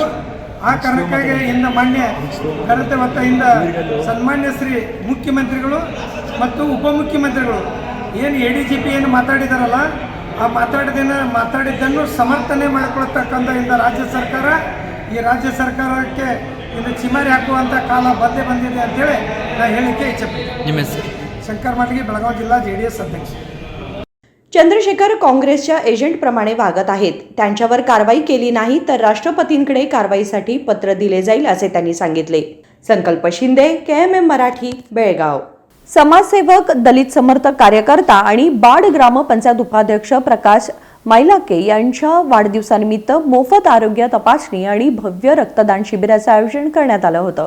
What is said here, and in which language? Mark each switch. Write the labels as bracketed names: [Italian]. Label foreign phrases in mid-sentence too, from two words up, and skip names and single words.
[Kannada] ಆ ಕಾರಣಕ್ಕಾಗಿ ಇಂದ ಮಾನ್ಯ ಘನತೆ ಮತ್ತು ಇಂದ ಸನ್ಮಾನ್ಯ ಶ್ರೀ ಮುಖ್ಯಮಂತ್ರಿಗಳು ಮತ್ತು ಉಪಮುಖ್ಯಮಂತ್ರಿಗಳು ಏನು ADGP ಏನು ಮಾತಾಡಿದಾರಲ್ಲ, ಆ ಮಾತಾಡಿದ್ದನ್ನು ಸಮರ್ಥನೆ ಮಾಡಿಕೊಳ್ತಕ್ಕಂಥ ಇಂದ ರಾಜ್ಯ ಸರ್ಕಾರ, ಈ ರಾಜ್ಯ ಸರ್ಕಾರಕ್ಕೆ ಇನ್ನು ಚಿಮಾರಿ ಹಾಕುವಂಥ ಕಾಲ ಬಂದಿದೆ ಅಂತೇಳಿ ನಾನು ಹೇಳಲಿಕ್ಕೆ ಇಚ್ಛೆಪಡ್ತೀನಿ. ನಿಮ್ಮ ಹೆಸರು? ಶಂಕರ್ ಮಾಟಗಿ, ಬೆಳಗಾವಿ ಜಿಲ್ಲಾ JDS ಅಧ್ಯಕ್ಷ. [Marathi] चंद्रशेखर काँग्रेसच्या एजंटप्रमाणे वागत आहेत. त्यांच्यावर कारवाई केली नाही तर राष्ट्रपतींकडे कारवाईसाठी पत्र दिले जाईल असे त्यांनी सांगितले. संकल्प शिंदे, KMM मराठी, बेळगाव. समाजसेवक, दलित समर्थक कार्यकर्ता आणि बाड ग्रामपंचायत उपाध्यक्ष प्रकाश मैलाके यांच्या वाढदिवसानिमित्त मोफत आरोग्य तपासणी आणि भव्य रक्तदान शिबिराचे आयोजन करण्यात आलं होतं.